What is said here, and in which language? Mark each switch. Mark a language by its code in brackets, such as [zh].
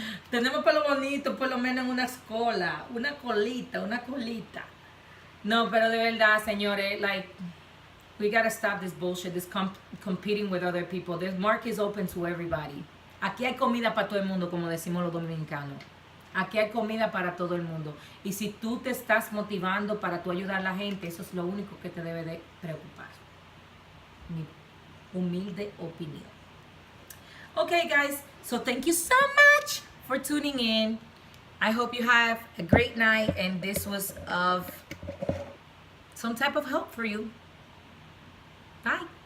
[es] Tenemos pelo bonito, por lo menos en una cola. Una colita. No, pero de verdad, señores, [en] like, we gotta stop this bullshit, this competing with other people. This market is open to everybody. [es] Aquí hay comida para todo el mundo, como decimos los dominicanos. Aquí hay comida para todo el mundo. Y si tú te estás motivando para tú ayudar a la gente, eso es lo único que te debe de preocupar. Mi humilde opinión. Okay, guys. [en] So thank you so much for tuning in. I hope you have a great night, and this was of some type of help for you. Bye.